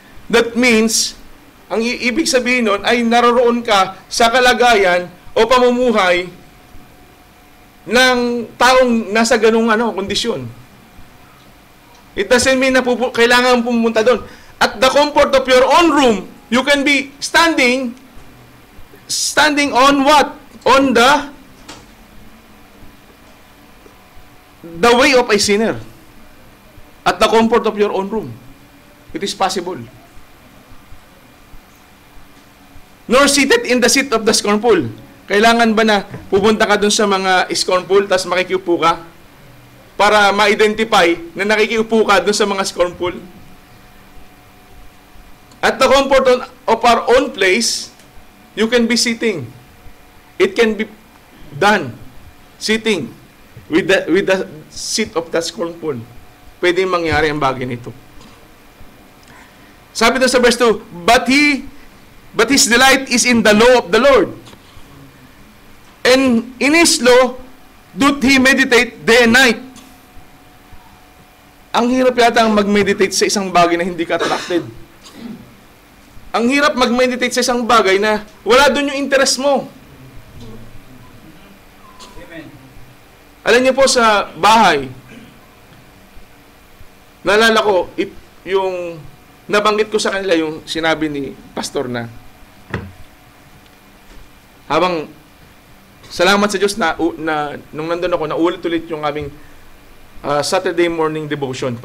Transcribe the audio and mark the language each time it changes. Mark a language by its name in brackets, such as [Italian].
[English] That means, [Filipino] ang ibig sabihin nun ay naroroon ka sa kalagayan o pamumuhay ng taong nasa ganung kondisyon. [English] It doesn't mean [Filipino] na kailangan pumunta doon. [English] At the comfort of your own room, you can be standing on what? On the way of a sinner. At the comfort of your own room. It is possible. Nor seated in the seat of the scornful. [Filipino] Kailangan ba na pupunta ka dun sa mga scornful, tapos makikiupo ka? Para ma-identify na nakikiupo ka dun sa mga scornful? [English] At the comfort of our own place, you can be sitting. It can be done. Sitting with the seat of the scornful. [Filipino] Pwedeng mangyari ang bagay nito. Sabi doon sa [English] verse 2, But his delight is in the law of the Lord. And in his law, doth he meditate day and night. [Filipino] Ang hirap yata ang mag-meditate sa isang bagay na hindi ka attracted. Ang hirap mag-meditate sa isang bagay na wala doon yung interest mo. Amen. Alam niyo po sa bahay, naalala ko, yung nabanggit ko sa kanila yung sinabi ni pastor na habang salamat sa Diyos na nung nandun ako, naulit-ulit yung aming Saturday morning devotion.